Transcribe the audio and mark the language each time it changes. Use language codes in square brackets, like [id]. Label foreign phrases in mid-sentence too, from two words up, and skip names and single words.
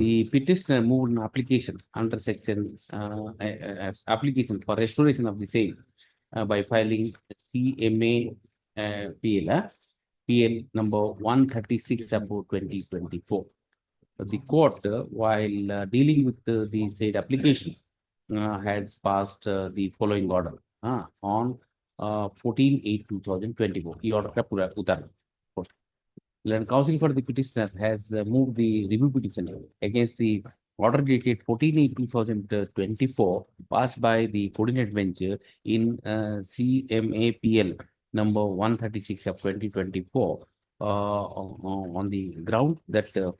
[en] The petitioner moved an application under section application for restoration of the same by filing CMA PL number 136 about 2024. The court, while dealing with the said application, has passed the following order on 14/8/2024. The order [ur] کا پورا اتار. [en] Land Council for the petitioner has moved the review petition against the order dated 14/8/2024 passed by the coordinate bench in CMAPL number 136 of 2024 on the ground that